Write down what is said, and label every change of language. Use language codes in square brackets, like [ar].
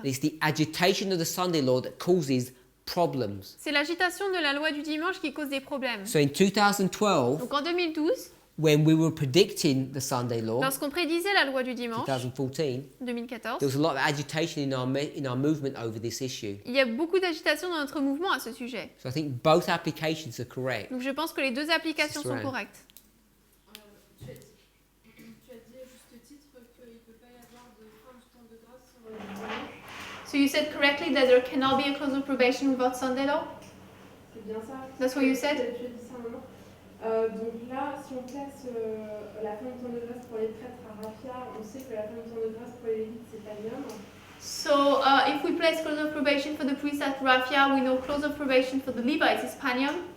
[en] It's the agitation of the Sunday law that causes problems. [fr] C'est l'agitation de la loi du dimanche qui cause des problèmes. [en] So in 2012, [fr] Donc en 2012, [en] when we were predicting the Sunday law, [fr] lorsqu'on prédisait la loi du dimanche, [en] 2014, [fr] 2014, [en] there was a lot of agitation in our movement over this issue. [fr] il y a beaucoup d'agitation dans notre mouvement à ce sujet. [en] So I think both applications are correct. [fr] Donc je pense que les deux applications sont correctes. Tu as dit à juste titre qu'il ne peut pas y avoir de fin du temps de grâce sur le dimanche. [en] So you said correctly that there cannot be a close of probation without Sunday law? [fr] C'est bien ça. [en] That's what you said? [fr] Tu as dit ça un moment. Donc là, si on place la fin du temps de grâce pour les prêtres à Raphia, on sait que la fin du temps de grâce pour les lévites, c'est Panium. [en] So if we place close of probation for the priests at Raphia, we know close of probation for the Levites is Panium.